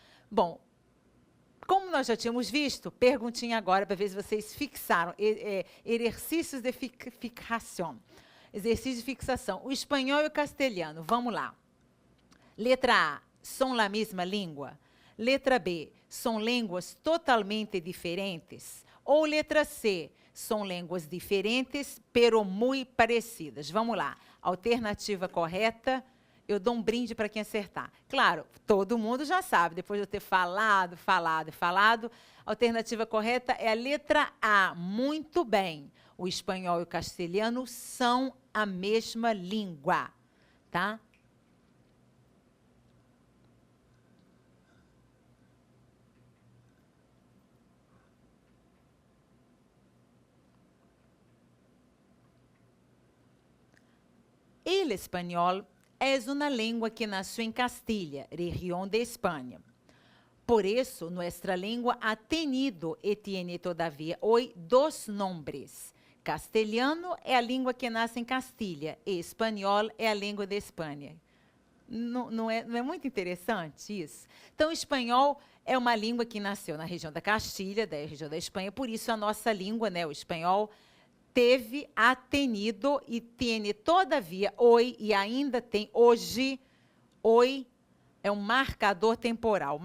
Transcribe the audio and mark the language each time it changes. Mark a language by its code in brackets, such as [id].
[pt] Bom, como nós já tínhamos visto, perguntinha agora para ver se vocês fixaram. Exercícios de fixação. Exercício de fixação. O espanhol e o castelhano. Vamos lá. Letra A, são a mesma língua? Letra B, são línguas totalmente diferentes? Ou letra C, são línguas diferentes, [es] pero muy parecidas? [pt] Vamos lá. Alternativa correta. Eu dou um brinde para quem acertar. Claro, todo mundo já sabe, depois de eu ter falado, a alternativa correta é a letra A. Muito bem. O espanhol e o castelhano são a mesma língua, tá? [es] El espanhol es una lengua que nació en Castilla, región de España. Por eso, nuestra lengua ha tenido y tiene todavía hoy dos nombres. [pt] Castelhano é a língua que nasce em Castilha e espanhol é a língua de Espanha. Não é muito interessante isso? Então, o espanhol é uma língua que nasceu na região da Castilha, da região da Espanha, por isso a nossa língua, né, o espanhol, teve, [es] ha tenido e tiene todavia, [pt] hoje e ainda tem, hoje, hoje é um marcador temporal.